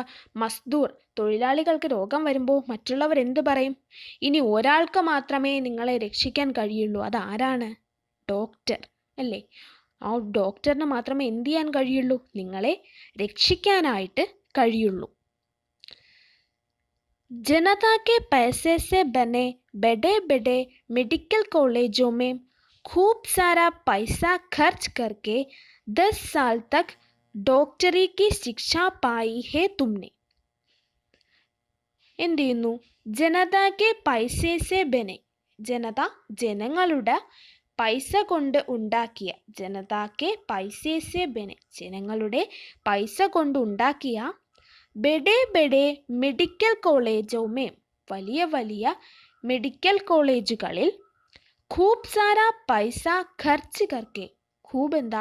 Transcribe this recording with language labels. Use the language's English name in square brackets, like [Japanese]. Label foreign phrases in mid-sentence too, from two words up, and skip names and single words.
[Malayalam] മസ്ദൂർ, തൊഴിലാളികൾക്ക് രോഗം വരുമ്പോൾ മറ്റുള്ളവർ എന്ത് പറയും? ഇനി ഒരാൾക്ക് മാത്രമേ നിങ്ങളെ രക്ഷിക്കാൻ കഴിയുള്ളൂ. അതാരാണ്? ഡോക്ടർ അല്ലേ? ആ ഡോക്ടറിന് മാത്രമേ എന്ത് ചെയ്യാൻ കഴിയുള്ളൂ? നിങ്ങളെ രക്ഷിക്കാനായിട്ട് കഴിയുള്ളൂ. [Hindi] जनता के पैसे से बने बड़े बड़े मेडिकल कॉलेजों में खूब सारा पैसा खर्च करके 10 साल तक डॉक्टरी की शिक्षा पाई है तुमने. [Malayalam] എന്ത് ചെയ്യുന്നു? [Hindi] जनता के पैसे बने, जनता, [Malayalam] ജനങ്ങളുടെ പൈസ കൊണ്ട് ഉണ്ടാക്കിയ, [Hindi] जनता के पैसे बने, [Malayalam] ജനങ്ങളുടെ പൈസ കൊണ്ട് ഉണ്ടാക്കിയ [Hindi] बड़े बड़े मेडिकल कॉलेजों में, [Malayalam] വലിയ വലിയ മെഡിക്കൽ കോളേജുകളിൽ [Hindi] खूब सारा पैसा खर्च करके, ഖൂബ് എന്താ?